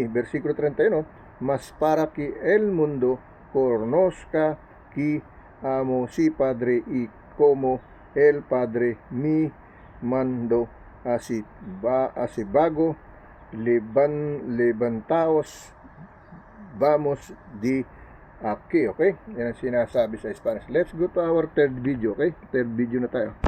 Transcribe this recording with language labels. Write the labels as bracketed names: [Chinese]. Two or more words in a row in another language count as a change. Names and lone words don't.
[Spanish] Versículo 31, mas para que el mundo conozca que amo si Padre, y como el Padre me mandó, así vago, levantaos, vamos de aquí, [Filipino] okay? Yan ang sinasabi sa Spanish. [English] Let's go to our third video, okay? Third video [Filipino] na tayo.